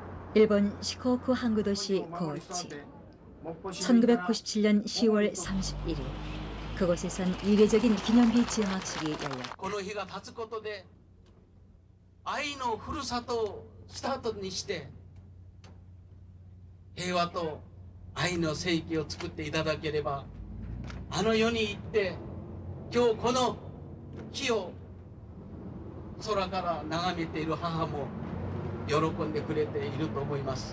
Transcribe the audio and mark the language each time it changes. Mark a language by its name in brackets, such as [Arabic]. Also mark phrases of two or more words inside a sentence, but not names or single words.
[Korean] 일본 시코쿠 항구도시 고치. 1997년 10월 31일 그곳에선 이례적인 기념비 지향학식이 열렸다. [Japanese] この日が経つことで愛のふるさとをスタートにして平和と愛の世紀を作っていただければ、あの世に行って今日この日を空から眺めている母も喜んでくれていると思います。